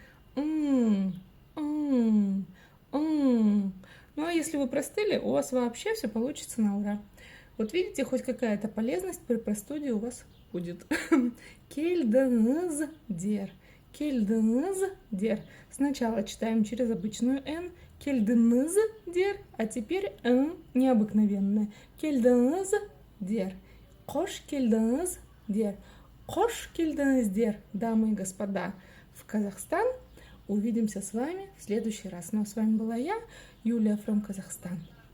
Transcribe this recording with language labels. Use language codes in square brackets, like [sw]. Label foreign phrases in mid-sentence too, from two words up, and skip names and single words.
[ru] Ну а если вы простыли, у вас вообще все получится на ура. Вот видите, хоть какая-то полезность при простуде у вас будет. [kk] Келдіңіздер. Келдіңіздер. [ru] Сначала читаем через обычную N. [kk] Келдіңіздер. [ru] А теперь N необыкновенная. [kk] Келдіңіздер. Қош келдіңіздер. Қош келдіңіздер, [ru] дамы и господа, в Казахстан. Увидимся с вами в следующий раз. Ну а с вами была я, Юлия from Казахстан.